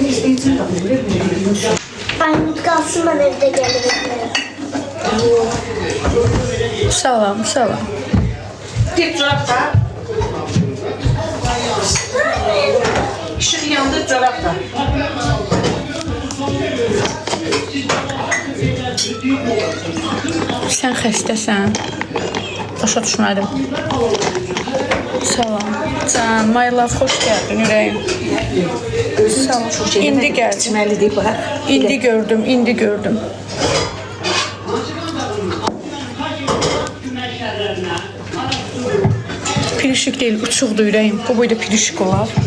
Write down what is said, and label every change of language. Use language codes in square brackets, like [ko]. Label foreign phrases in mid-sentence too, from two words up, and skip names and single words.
[tr] Aynı kalsın, ben evde gelirim. [az] Salam, salam. [tr] Git çorap da. İşin yanında çorap da. [az] Sən xəstəsən. Başa düşmədim. Salam. [en] Can, my love, [az] xoş gəldin ürəyim. Salam. İndi gəldim. İçməlidir bax. İndi gördüm, indi gördüm. Pirişik deyil, uçuqdur ürəyim. Bu boyda pirişik olar.